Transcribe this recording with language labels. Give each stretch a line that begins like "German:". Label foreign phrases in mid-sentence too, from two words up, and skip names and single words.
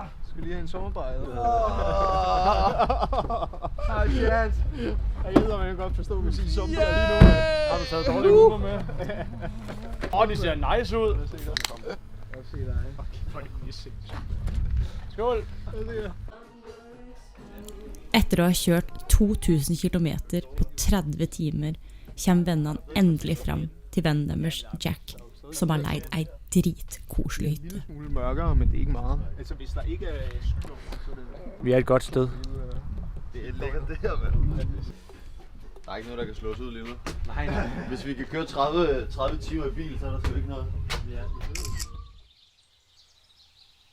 Danish: Skal lige have en sommerbejde. Ej, chat. Jeg ved, man kan godt forstå, at vi siger sommerbejde lige nu. Har du taget dårlige humor med? De ser nice ud. Jeg vil se dig. Okay, for det er sindssygt. Skål!
Norwegian: Etter å ha kjørt 2000 kilometer på 30 timer, kommer vennene endelig frem til vennen deres, Jack, som har leid ei dritkoselig hytte.
Danish: Det er en lille smule mørkere, men det er ikke meget. Altså, hvis der ikke er Vi er et godt sted. det er lækkert det her, mand. Der er ikke noget, der kan slå os ud lige nu. Nej. Hvis vi kan køre 30 timer i bil, så er der sgu ikke noget.